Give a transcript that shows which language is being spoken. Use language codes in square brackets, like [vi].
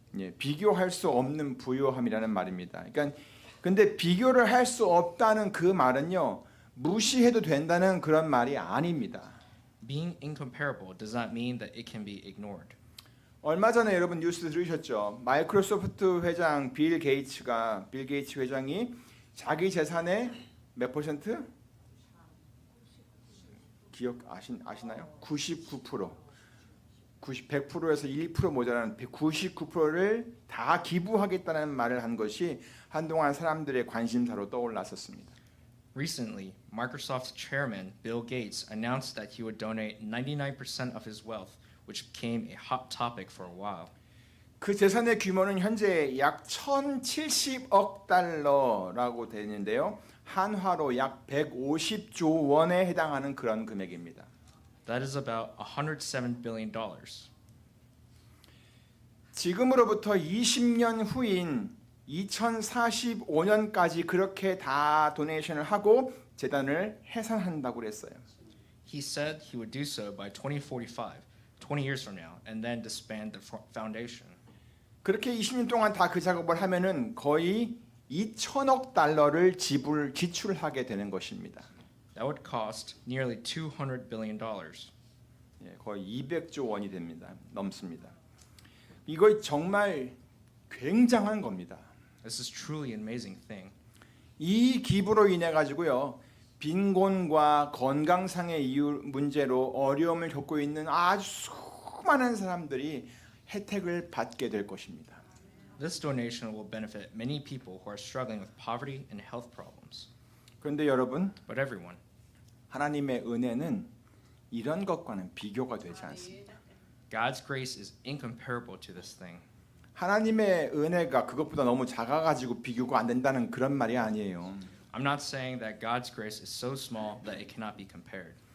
[ko] 예, 비교할 수 없는 부요함이라는 말입니다. 그러니까 근데 비교를 할 수 없다는 그 말은요. 무시해도 된다는 그런 말이 아닙니다. [en] Being incomparable does not mean that it can be ignored. [ko] 얼마 전에 여러분 뉴스 들으셨죠? 마이크로소프트 회장 빌 게이츠 회장이 자기 재산의 몇 퍼센트? 아시나요? 99%. 100%에서 1% 모자라는 99%를 다 기부하겠다는 말을 한 것이 한동안 사람들의 관심사로 떠올랐었습니다. [en] Recently, Microsoft's chairman, Bill Gates, announced that he would donate 99% of his wealth, which became a hot topic for a while. [ko] 그 재산의 규모는 현재 약 1,070억 달러라고 되는데요. 한화로 약 150조 원에 해당하는 그런 금액입니다. [en] That is about $107 billion. [ko] 지금으로부터 20년 후인 2045년까지 그렇게 다 도네이션을 하고 재단을 해산한다고 그랬어요. [en] He said he would do so by 2045, 20 years from now, and then disband the foundation. [ko] 그렇게 20년 동안 다 그 작업을 하면은 거의 2천억 달러를 지출하게 되는 것입니다. [en] That would cost nearly $200 billion. [ko] 예, 거의 200조 원이 됩니다. 넘습니다. 이거 정말 굉장한 겁니다. [en] This is truly an amazing thing. [ko] 이 기부로 인해 가지고요. 빈곤과 건강상의 이유 문제로 어려움을 겪고 있는 아주 수많은 사람들이 혜택을 받게 될 것입니다. [en] This donation will benefit many people who are struggling with poverty and health problems. [ko] 그런데 여러분, [en] But everyone, [ko] 하나님의 은혜는 이런 것과는 비교가 되지 않습니다. [en] God's grace is incomparable to this thing. [ko] 하나님의 은혜가 그것보다 너무 작아가지고 비교가 안 된다는 그런 말이 아니에요. [en] I'm not saying that God's grace is so small that it cannot be compared.